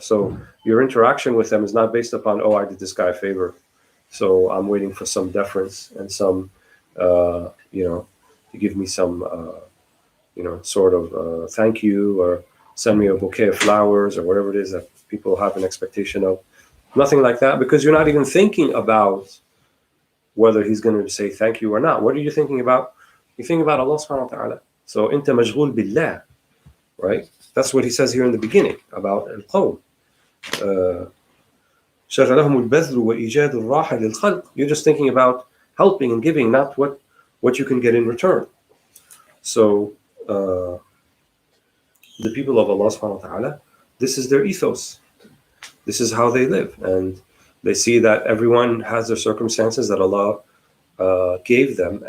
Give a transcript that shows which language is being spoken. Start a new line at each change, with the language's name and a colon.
English: So your interaction with them is not based upon, oh, I did this guy a favor, so I'm waiting for some deference and some, to give me some, sort of thank you, or send me a bouquet of flowers, or whatever it is that people have an expectation of. Nothing like that, because you're not even thinking about whether he's going to say thank you or not. What are you thinking about? You think about Allah subhanahu wa ta'ala.
Arabic: So, أنت مشغول بالله, right?
English: That's what he says here in the beginning about al-qawm.
Arabic: شغلهم البذل وإيجاد الراحة للخلق.
English: You're just thinking about helping and giving, not what you can get in return. So, the people of Allah subhanahu wa ta'ala, this is their ethos. This is how they live, and they see that everyone has their circumstances that Allah gave them.